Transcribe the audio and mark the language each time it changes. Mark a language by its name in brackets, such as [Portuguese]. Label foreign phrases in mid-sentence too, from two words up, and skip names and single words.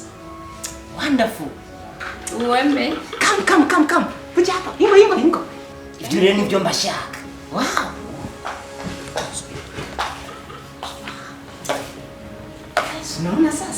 [English] Wonderful. Uwembe. [Swahili] Come. Kuja hapa. [Kinyarwanda] Ingo. Ibyo rero nibyo mbashaka. [Swahili] Wow. Unaona sasa.